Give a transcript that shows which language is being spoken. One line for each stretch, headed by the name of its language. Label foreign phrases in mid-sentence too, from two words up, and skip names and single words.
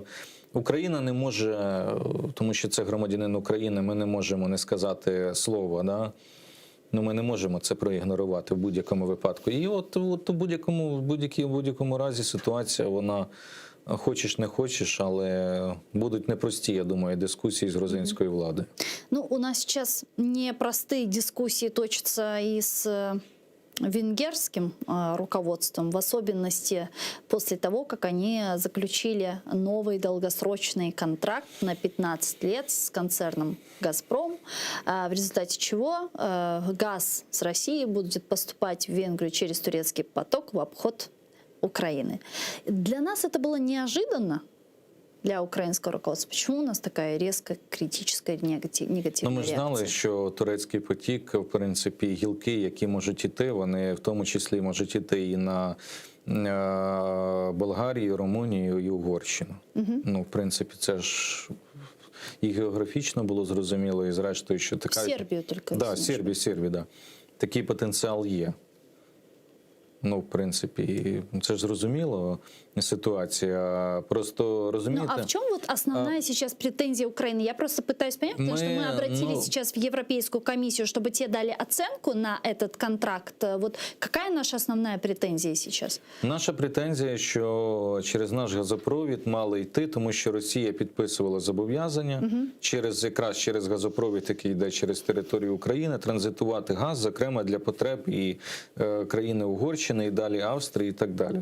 Ukrainian: Україна не може, тому що це громадянин України, ми не можемо не сказати слова, да? Ми не можемо це проігнорувати в будь-якому випадку. І от у будь-якому разі ситуація, вона хочеш не хочеш, але будуть непрості, я думаю, дискусії з грузинською владою.
Russian: Ну, у нас сейчас непростые дискуссии точатся и с венгерским руководством, в особенности после того, как они заключили новый долгосрочный контракт на 15 лет с концерном «Газпром», в результате чего газ с России будет поступать в Венгрию через турецкий поток в обход Украины. Для нас это было неожиданно, для українського руководства. Почему у нас
Ukrainian: така різка, критична, негативна реакція? Ми ж знали, що турецький потік, в принципі, гілки, які можуть іти, вони в тому числі можуть іти і на Болгарію, Румунію і Угорщину. В принципі, це ж і географічно було зрозуміло, і зрештою, що така... Сербію тільки. Так, Сербію, да. Такий потенціал є. В принципі, це ж зрозуміло ситуація. Просто, розумієте...
Russian: Ну, а в чем вот основная сейчас претензия Украины? Я просто пытаюсь понять, потому что мы обратились сейчас в Европейскую комиссию, чтобы те дали оценку на этот контракт. Вот какая наша основная претензия сейчас?
Ukrainian: Наша претензія, що через наш газопровід мали йти, тому що Росія підписувала зобов'язання якраз через газопровід, який йде через територію України, транзитувати газ, зокрема для потреб і країни Угорщини, і далі Австрії і так далі.